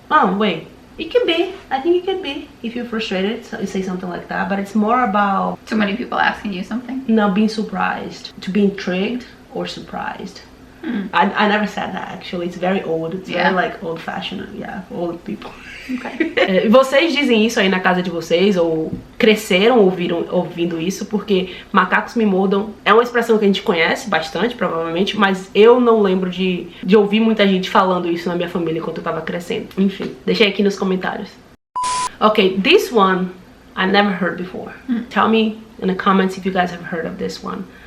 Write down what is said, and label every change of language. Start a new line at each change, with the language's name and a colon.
English: Oh, wait. It could be. I think it could be if you're frustrated. So you say something like that. But it's more about too many people asking you something? No, being surprised. To be intrigued or surprised. I never said that, actually. It's very old. It's very like old fashioned. Yeah, old people. Okay.
Portuguese: Vocês dizem isso aí na casa de vocês, ou cresceram ouvindo isso, porque macacos me mordam é uma expressão que a gente conhece bastante, provavelmente, mas eu não lembro de ouvir muita gente falando isso na minha família enquanto eu tava crescendo. Enfim, deixei aqui nos comentários.
English: Okay, this one I never heard before. Tell me in the comments if you guys have heard of this one.